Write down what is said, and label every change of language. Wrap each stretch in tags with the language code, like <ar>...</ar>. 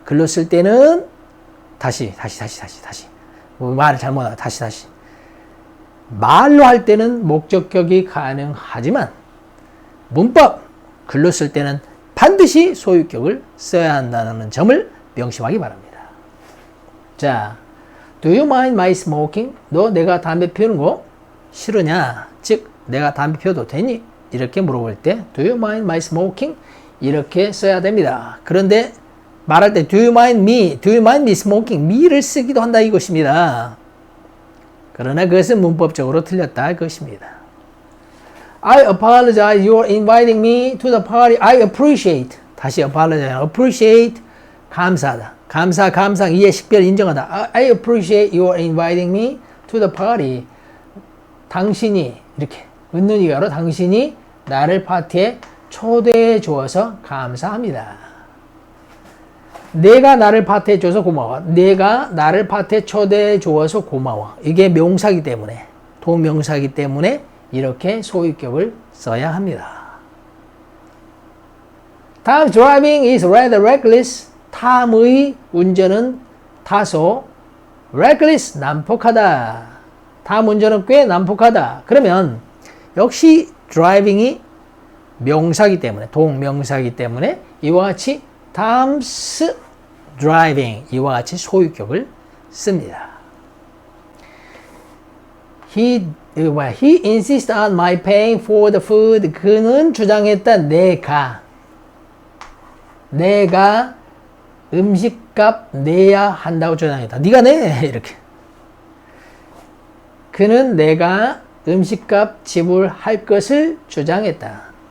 <ko>글로 쓸 때는 다시 말을 잘못하다 다시 말로 할 때는 목적격이 가능하지만 문법 글로 쓸 때는 반드시 소유격을 써야 한다는 점을 명심하기 바랍니다.</ko> <en>자, do you mind my smoking?</en> <ko>너 내가 담배 피우는 거 싫으냐? 즉 내가 담배 피워도 되니? 이렇게 물어볼 때</ko> <en>do you mind my smoking?</en> <ko>이렇게 써야 됩니다. 그런데 말할 때</ko> <en>do you mind me smoking?</en> <ko>me를 쓰기도 한다 이것입니다. 그러나 그것은 문법적으로 틀렸다 이것입니다.</ko> <en>I apologize you are inviting me to the party. I appreciate.</en> <ko>다시 appreciate 감사하다. 감상 이해 식별 인정하다.</ko> <en>I appreciate you are inviting me to the party.</en> <ko>당신이 이렇게 웃는 이가로 당신이 나를 파티에 초대해 주어서 감사합니다. 내가 나를 파티에 줘서 고마워. 내가 나를 파티에 초대해 주어서 고마워. 이게 명사기 때문에 동명사기 때문에 이렇게 소유격을 써야 합니다.</ko> <en>Tom's driving is rather reckless.</en> <ko>탐의 운전은 다소 reckless, 난폭하다. 탐 운전은 꽤 난폭하다. 그러면 역시 driving이 명사기 때문에 동명사기 때문에 이와 같이 Tom's driving 이와 같이 소유격을 씁니다.</ko> <en>He insists on my paying for the food.</en> <ko>그는 주장했다. 내가 음식값 내야 한다고 주장했다. 네가 내 이렇게. 그는 내가 음식값 지불할 것을 주장했다.</ko>